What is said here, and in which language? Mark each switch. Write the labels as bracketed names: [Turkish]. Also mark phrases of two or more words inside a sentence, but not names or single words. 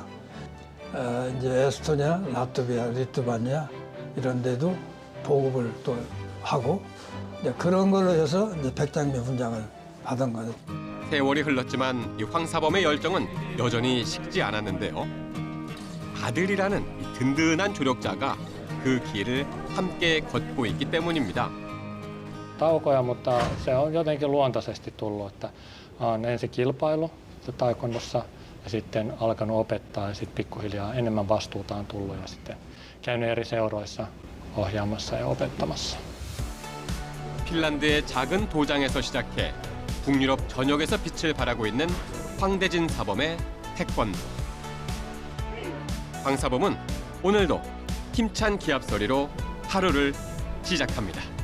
[Korean] 이제 에스토니아, 라트비아, 리투아니아 이런 데도 보급을 또 하고 이제 그런 걸로 해서 이제 백장미 훈장을 받은 거죠. 세월이 흘렀지만 이 황사범의 열정은 여전히 식지 않았는데요. 아들이라는 이 든든한 조력자가 그 길을 함께 걷고 있기 때문입니다. [Finnish] Taukoja, mutta se on jotenkin luontaisesti tullut, että on ensin kilpailu taekwondossa ja sitten alkanut opettaa ja sitten pikkuhiljaa enemmän vastuuta on tullut ja sitten käynyt eri seuroissa ohjaamassa ja opettamassa. [Korean] 핀란드의 작은 도장에서 시작해 북유럽 전역에서 빛을 발하고 있는 황대진 사범의 태권도. 황사범은 오늘도 힘찬 기합 소리로 하루를 시작합니다.